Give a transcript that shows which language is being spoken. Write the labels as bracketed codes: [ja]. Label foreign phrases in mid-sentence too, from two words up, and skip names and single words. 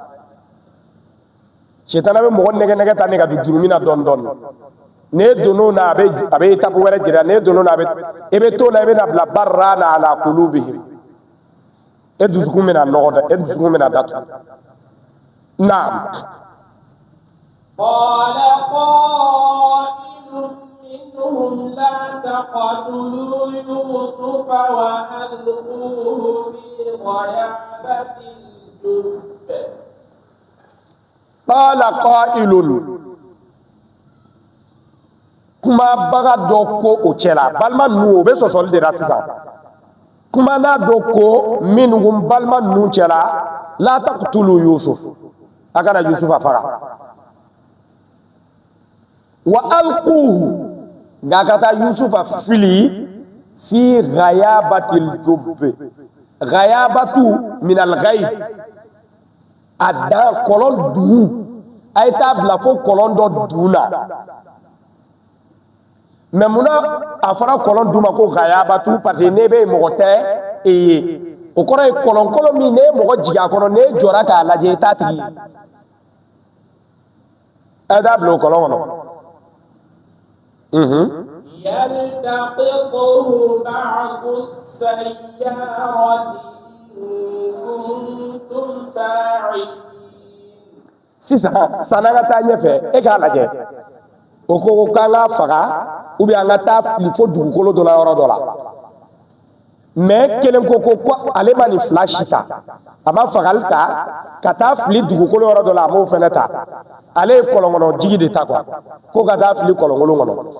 [bm] sitana bɛ mɔgɔ nɛgɛ ta ne ka don jurumi na dɔɔni dɔɔni ne donn'o na a bɛ étape wɛrɛ jira ne donn'o na e bɛ t'o la i bɛ na bila [ar] بل ران على قلوبهم [bm] e dusukun bɛna nɔgɔ dɛ e dusukun bɛna datugu naam. [ar] قال قائل منهم لا تقتلوا يوسف وألقوه في غيابة الجب. قال قائل [bm] kuma baga dɔ ko o cɛla balima ninnu o bɛ sɔsɔli de la sisan kuma n'a dɔ ko minnu ko balima ninnu cɛla [ar] لا تقتلوا يوسف [bm] a kana Yusufa faga [ar] وألقوه [bm] nka ka taa Yusufa fili [ar] في غيابة الجب غيابة من الغيب [bm] a dan kɔlɔn dugu a ye taa bila fo kɔlɔn dɔ dugu la mais munna a fɔra kɔlɔn dugu ma ko ghayabatu [fr] parce que [bm] ne bɛ mɔgɔ tɛ e ye o kɔrɔ ye kɔlɔn kolon min ne ye mɔgɔ jigin a kɔnɔ ne jɔra k'a lajɛ i t'a tigi ye a ye taa bila o kɔlɔn kɔnɔ [ar] يلتقطه بعض السيارة إن كنتم فاعلين [bm] sisan san'an ka taa ɲɛfɛ e k'a lajɛ o ko k'an k'a faga [fr] ou bien [bm] an ka taa fili fo dugukolo dɔ la yɔrɔ dɔ la mais kelen ko ale ma nin fila si ta a ma fagali ta ka taa fili dugukolo yɔrɔ dɔ la a m'o fɛnɛ ta ale ye kɔlɔnkɔnɔ jigi de ta quoi ko ka taa fili kɔlɔnkolon kɔnɔ